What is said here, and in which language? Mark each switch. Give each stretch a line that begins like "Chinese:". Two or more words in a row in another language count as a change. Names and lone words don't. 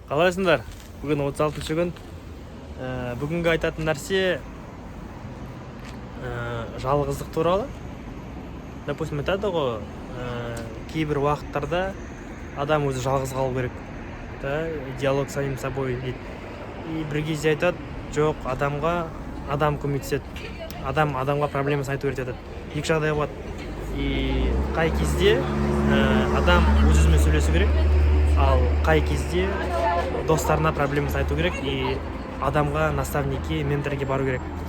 Kazakh: Қалайсыңдар? Бүгін 36-шы күн. Бүгінгі айтатын нәрсе жалғыздық туралы. Допустим, айтады ғой, кейбір уақыттарда адам өзі жалғыз қалу керек.
Russian: Диалог с самим собой дейді.
Kazakh: И бір кезде айтады, жоқ, адам көмектеседі. Адамға проблемасын айту керек деді. Екі жағдай болады. И қай кезде адам өз-өзімен сөйлесу керек, ал қай кезде достарына проблемасын айту керек и адамға, наставникке, менторге бару керек.